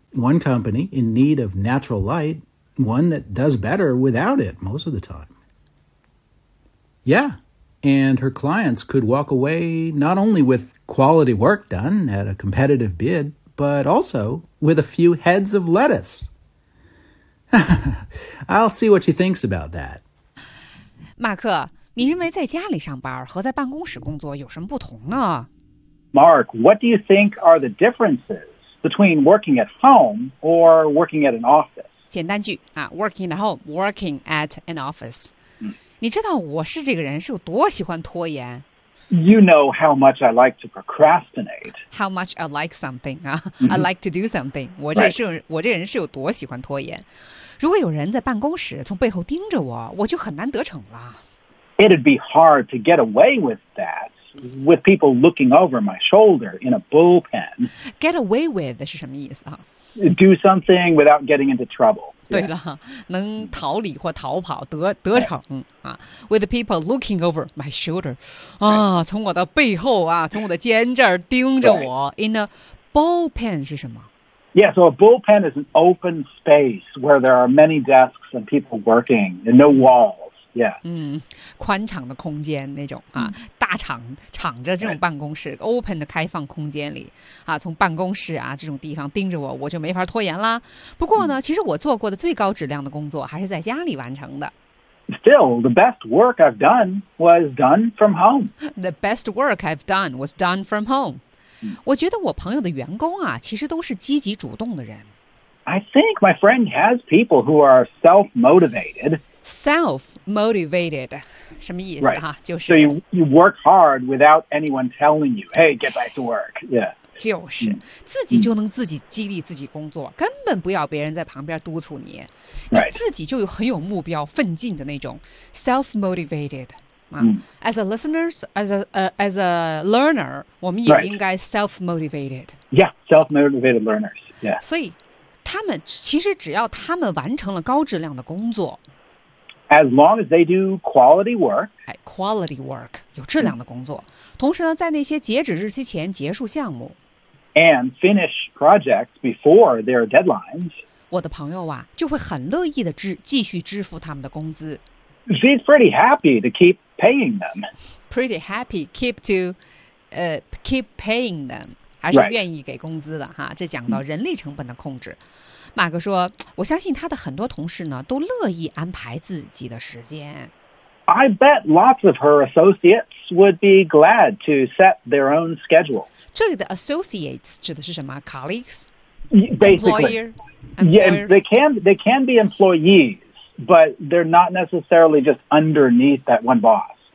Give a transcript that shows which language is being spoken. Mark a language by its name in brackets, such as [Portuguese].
[English] One company in need of natural light, one that does better without it most of the time. Yeah, and her clients could walk away not only with quality work done at a competitive bid, but also with a few heads of lettuce. I'll see what she thinks about that. [Chinese] 马克，你认为在家里上班和在办公室工作有什么不同呢？ [English] Mark, what do you think are the differences between working at home or working at an office? [Chinese] 简单句啊 [English] ，working at home, working at an office。 [Chinese] 你知道我是这个人是有多喜欢拖延 [English] ？You know how much I like to procrastinate. How much I like something 啊、mm-hmm. ？I like to do something. [Chinese] 我这是、 [English] right. [Chinese] 我这人是有多喜欢拖延？如果有人在办公室从背后盯着我，我就很难得逞了。 [English] It'd be hard to get away with that with people looking over my shoulder in a bullpen. Get away with [Chinese] 是什么意思啊？ [English] Do something without getting into trouble. [Chinese] 对了，能逃离或逃跑，得逞、right. 啊。 [English] With people looking over my shoulder, 啊、 right. ， [Chinese] 从我的背后啊，从我的肩这儿盯着我。 [English] Right. In a bullpen [Chinese] 是什么 [English] ？Yeah, so a bullpen is an open space where there are many desks and people working, and no walls. Yeah. [Chinese] 嗯，宽敞的空间那种啊， mm. 大敞敞着这种办公室、 [English] right. [Chinese] ，open 的开放空间里啊，从办公室啊这种地方盯着我，我就没法拖延啦。不过呢， mm. 其实我做过的最高质量的工作还是在家里完成的。 [English] Still, the best work I've done was done from home. The best work I've done was done from home.、 Mm. [Chinese] 我觉得我朋友的员工啊，其实都是积极主动的人。 [English] I think my friend has people who are self-motivated. [Chinese] Self-motivated, 什么意思、 [English] right. [Chinese] 啊、就是 [English] So you work hard without anyone telling you, hey, get back to work. Yeah, [Chinese] 就是、mm. 自己就能自己激励自己工作、mm. 根本不要别人在旁边督促你、 [English] right. [Chinese] 你自己就很有目标奋进的那种 self-motivated、 mm. [English] 啊、As a listener, as a learner, [Chinese] 我们也应该 [English] self-motivated、 right. Yeah, self-motivated learners. Yeah. [Chinese] 所以他们其实只要他们完成了高质量的工作 [English] As long as they do quality work. [Chinese] Quality work, 有质量的工作。同时呢，在那些截止日期前结束项目。 [English] And finish projects before their deadlines. [Chinese] 我的朋友啊，就会很乐意的继续支付他们的工资。 [English] She's pretty happy to keep paying them. Pretty happy keep paying them. [Chinese] 还是愿意给工资的哈，这讲到人力成本的控制。马克说：“我相信他的很多同事呢，都乐意安排自己的时间。 [English] I bet lots of her associates would be glad to set their own schedule. [Chinese] 这里的 associates 指的是什么 ？Colleagues, [English] basically, employer, yeah, they can be employees, but they're not necessarily just underneath that one boss.